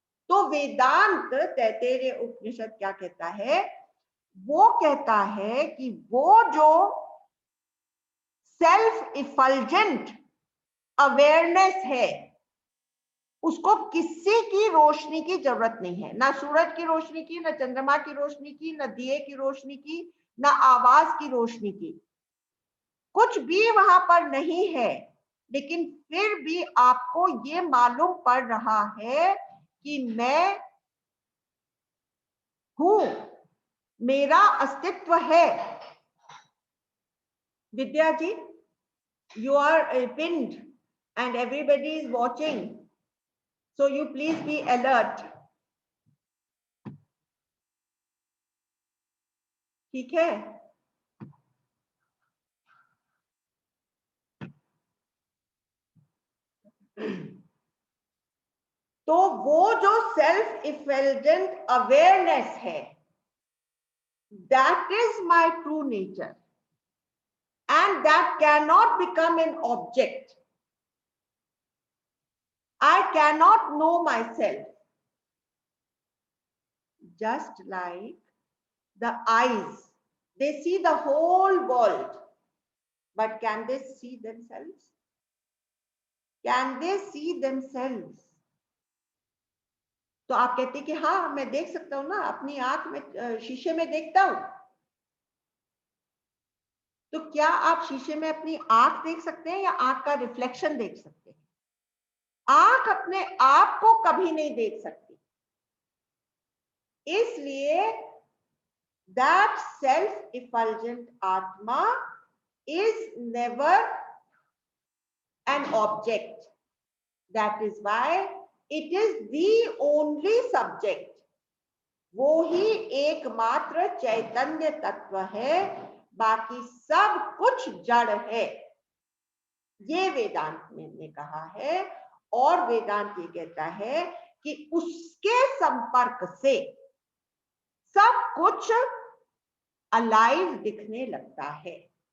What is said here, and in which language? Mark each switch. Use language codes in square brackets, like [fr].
[hi] तो वेदांत तैत्तिरीय उपनिषद क्या कहता है, वो कहता है कि वो जो सेल्फ इफल्जेंट अवेयरनेस है उसको किसी की रोशनी की जरूरत नहीं है, ना सूरज की रोशनी की, ना चंद्रमा की रोशनी की, ना दिए की रोशनी की, ना आवाज की रोशनी की, कुछ भी वहां पर नहीं है। लेकिन फिर भी आपको ये मालूम पड़ रहा है कि मैं हूं, मेरा अस्तित्व है। विद्या जी, [en] you are pinned and everybody is watching, so you please be alert. [hi] ठीक है, तो वो जो सेल्फ इफल्जेंट अवेयरनेस है, [en] that is my true nature and that cannot become an object. I cannot know myself. Just like the eyes, they see the whole world, but can they see themselves? Can they see themselves? [hi] तो आप कहते हैं कि हाँ मैं देख सकता हूं ना, अपनी आंख में शीशे में देखता हूं। तो क्या आप शीशे में अपनी आंख देख सकते हैं या आंख का रिफ्लेक्शन देख सकते हैं? आंख अपने आप को कभी नहीं देख सकती, इसलिए [en] that self-effulgent Atma is never an object. That is why it is the only subject. [hi] वो ही एकमात्र चैतन्य तत्व है, बाकी सब कुछ जड़ है। ये वेदांत ने कहा है, और वेदांत ये कहता है कि उसके संपर्क से सब कुछ अलाइव दिखने लगता है।